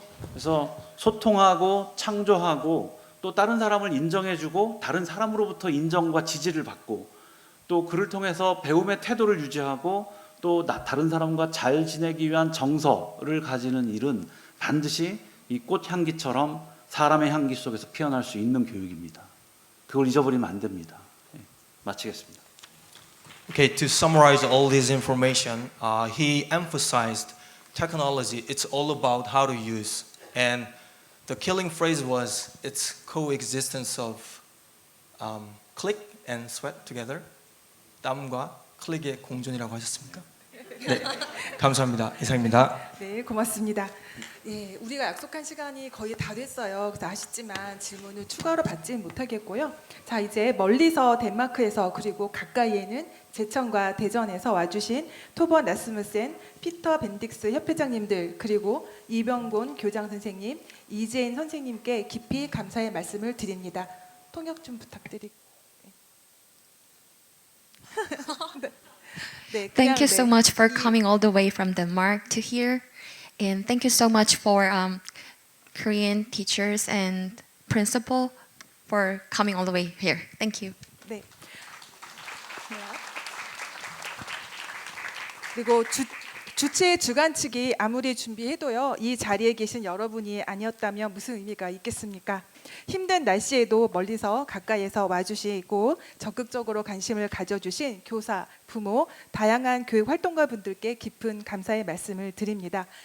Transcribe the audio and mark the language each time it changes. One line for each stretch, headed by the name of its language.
Korean: 그래서 소통하고 창조하고 또 다른 사람을 인정해주고 다른 사람으로부터 인정과 지지를 받고 또 그를 통해서 배움의 태도를 유지하고 또 다른 사람과 잘 지내기 위한 정서를 가지는 일은 반드시 이 꽃향기처럼 사람의 향기 속에서 피어날 수 있는 교육입니다. 그걸 잊어버리면 안 됩니다. 네, 마치겠습니다.
English: Okay, to summarize all this information, he emphasized technology. It's all about how to use, and the killing phrase was its coexistence of click and sweat together.
Korean: 땀과 클릭의 공존이라고 하셨습니까? 네, 감사합니다. 이상입니다. 네, 고맙습니다. 예, 우리가 약속한 시간이 거의 다 됐어요. 그래서 아쉽지만 질문을 추가로 받지는 못하겠고요. 자, 이제 멀리서 덴마크에서 그리고 가까이에는 제천과 대전에서 와주신 토버 나스무센, 피터 벤딕스 협회장님들 그리고 이병곤 교장 선생님, 이재인 선생님께 깊이 감사의 말씀을 드립니다. 통역 좀 부탁드릴게요. 네,
English: Thank you so much for coming all the way from Denmark to here. And thank you so much for Korean teachers and principal for coming all the way here. Thank you.
Korean: 네. 그리고 주최 주관 측이 아무리 준비해도요, 이 자리에 계신 여러분이 아니었다면 무슨 의미가 있겠습니까? 힘든 날씨에도 멀리서 가까이에서 와주시고 적극적으로 관심을 가져주신 교사, 부모, 다양한 교육 활동가 분들께 깊은 감사의 말씀을 드립니다.